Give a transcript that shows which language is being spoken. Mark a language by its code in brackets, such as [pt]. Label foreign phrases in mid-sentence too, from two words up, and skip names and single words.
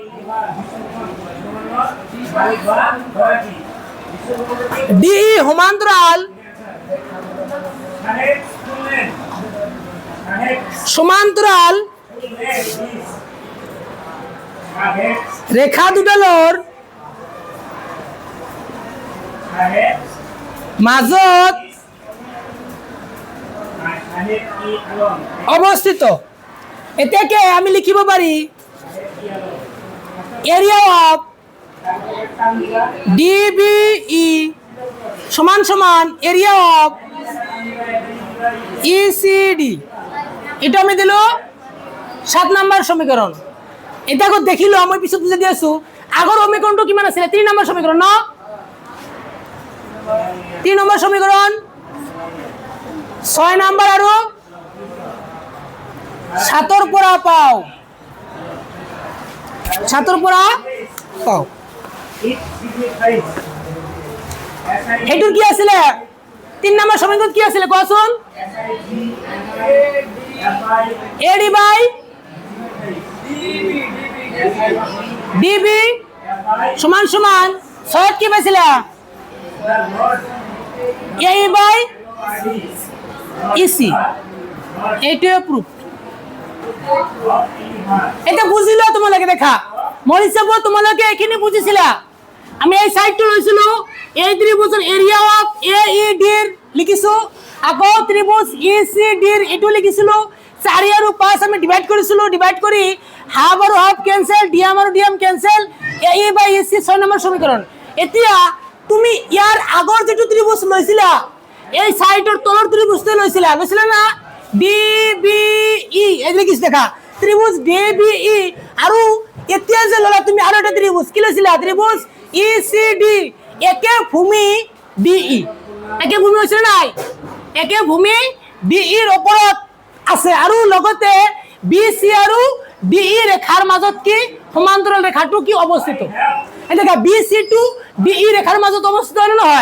[as] ডিই সমান্তৰাল সমান্তরাল রেখা দুডালৰ মাজত অবস্থিত। এটাকে আমি লিখিব পারি [en] area of DBE [as] সমান সমান [en] area of ECD. [as] এটা আমি দিল 7 নাম্বার সমীকরণ। এটা আগত দেখিলো আমি পিছত বুঝে দি আছো আগৰ সমীকৰণটো কিমান আছিল 3 নাম্বার সমীকরণ ন 3 নাম্বার সমীকরণ 6 নাম্বার আৰু 7 পৰা পাও 7 পৰা পাও হেতুৰ কি আছিল 3 নাম্বার সমীকরণ কি আছিল কোৱাচোন [en] AD by DB [as] সমান সমান 6 কি পাইছিলা [en] A by EC [as] এইটোৱে প্রুফ। এটা বুঝিলো তোমালোকে দেখা মোৰ হিচাপত তোমালোকে এখিনি বুঝিছিলা। আমি এই সাইডটো লৈছিলো এই ত্রিভুজৰ [en] area of A E D [as] লিখিছো আকৌ ত্রিভুজ ই সি ডি এটো লিখিছিলো 4 আৰু 5 আমি ডিভাইড কৰিছিলো ডিভাইড কৰি হাফ আৰু হাফ ক্যান্সেল ডিএম আৰু ডিএম ক্যান্সেল [en] A by EC [as] 6 নম্বৰ সমীকৰণ। এতিয়া তুমি ইয়াৰ আগৰ যেটো ত্রিভুজ লৈছিলা এই সাইডৰ তলৰ ত্রিভুজটো লৈছিলা না ডিবিই এই লিখিছ দেখা ত্রিভুজ ডিবিই আৰু এতিয়া যে ললা তুমি আৰু এটা ত্রিভুজ কি লৈছিলা ত্রিভুজ ইসিডি একে ভূমি ডিই একে ভূমি হৈছে নাই একে ভূমি ডিইৰ ওপৰত আছে আৰু লগতে বিসি আৰু ডিই ৰেখাৰ মাজত কি সমান্তৰাল ৰেখাটো কি অৱস্থিত এটা [en] BC to DE [as] ৰেখাৰ মাজত অৱস্থিত হয় নহয়।